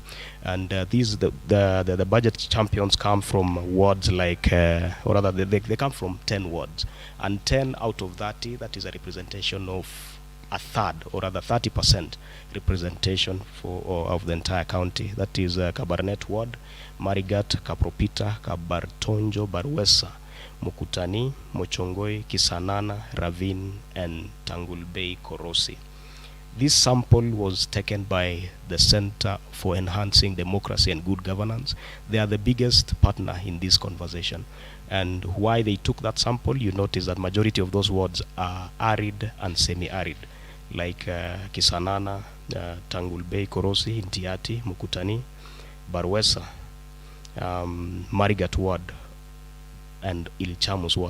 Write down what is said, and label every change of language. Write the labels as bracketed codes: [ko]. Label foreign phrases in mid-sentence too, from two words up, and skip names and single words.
[en] And the budget champions come from wards like, or rather they come from 10 wards, and 10 out of 30, that is a representation of a third, or rather 30% representation of the entire county. That is Kabarnet ward, Marigat, Kapropita, Kabartonjo, Barwesa, Mukutani, Mochongoi, Kisanana, Ravine, and Tangulbei Korosi. This sample was taken by the Center for Enhancing Democracy and Good Governance. They are the biggest partner in this conversation. And why they took that sample, you notice that majority of those wards are arid and semi-arid, like Kisanana, Tangulbei Korosi, Intiati, Mukutani, Barwesa, Marigat ward, and Ilchamus ward.